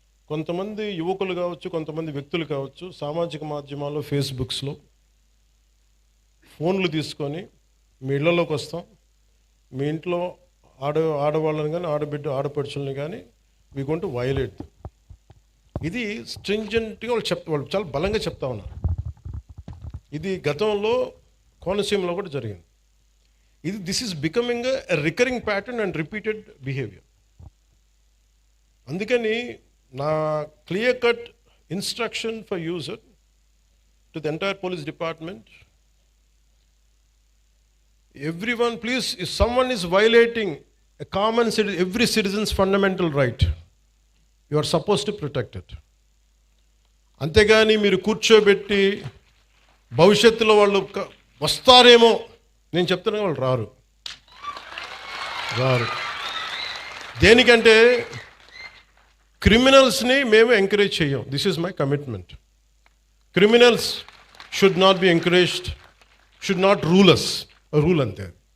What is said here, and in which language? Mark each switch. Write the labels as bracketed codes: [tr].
[te] కొంతమంది యువకులు కావచ్చు, కొంతమంది వ్యక్తులు కావచ్చు, సామాజిక మాధ్యమాల్లో ఫేస్బుక్స్లో ఫోన్లు తీసుకొని మీ ఇళ్లలోకి వస్తాం, మీ ఇంట్లో ఆడవాళ్ళని కానీ ఆడపడుచుల్ని కానీ [en] We going to violate. [te] ఇది స్ట్రింజెంట్గా వాళ్ళు చాలా బలంగా చెప్తా ఉన్నారు. ఇది గతంలో కోనసీమలో కూడా జరిగింది. [en] This is becoming a recurring pattern and repeated behaviour. [te] అందుకని నా [en] Clear cut instruction for user to the entire police department, everyone please, if someone is violating a common every citizen's fundamental right, you are supposed to protect it. [te] అంతేగాని మీరు కూర్చోబెట్టి భవిష్యత్తులో వాళ్ళు వస్తారేమో, నేను చెప్తున్నా వాళ్ళు రారు. దేనికంటే క్రిమినల్స్ని మేము ఎంకరేజ్ చేయం. [en] This is my commitment. Criminals should not be encouraged, should not rule [te] అంతే.